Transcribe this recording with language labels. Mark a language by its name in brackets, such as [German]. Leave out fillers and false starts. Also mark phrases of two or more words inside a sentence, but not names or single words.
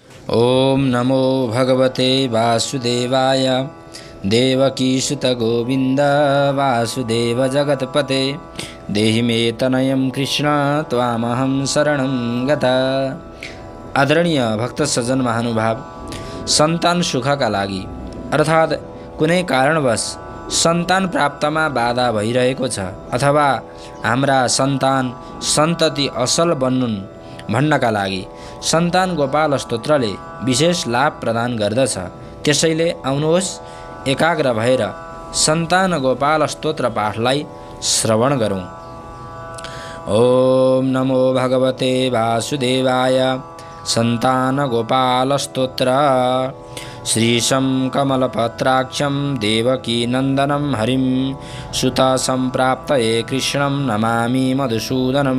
[Sanskrit] ओम नमो भगवते वासुदेवाय। देवकीसुत गोविंद वासुदेव जगतपते। देहि मे तनयं कृष्ण त्वामहं शरणं गता। [Nepali] आदरणीय भक्त सज्जन महानुभाव, सन्तान सुखका लागि अर्थात् कुनै कारणवश सन्तान प्राप्तमा बाधा भइरहेको छ अथवा हाम्रा सन्तान सन्तति असल बन्नुन् भन्नका लागि सन्तान गोपाल स्तोत्रले विशेष लाभ प्रदान गर्दछ। त्यसैले आउनुहोस् एकाग्र भएर सन्तान गोपाल स्तोत्र पाठलाई श्रवण गरौँ। [Sanskrit] ओम नमो भगवते वासुदेवाय। सन्तान गोपाल स्तोत्र। श्रीशं कमलपत्राक्षं देवकी नन्दनं हरिं सुत सम्प्राप्तये कृष्णं नमामि मधुसूदनं।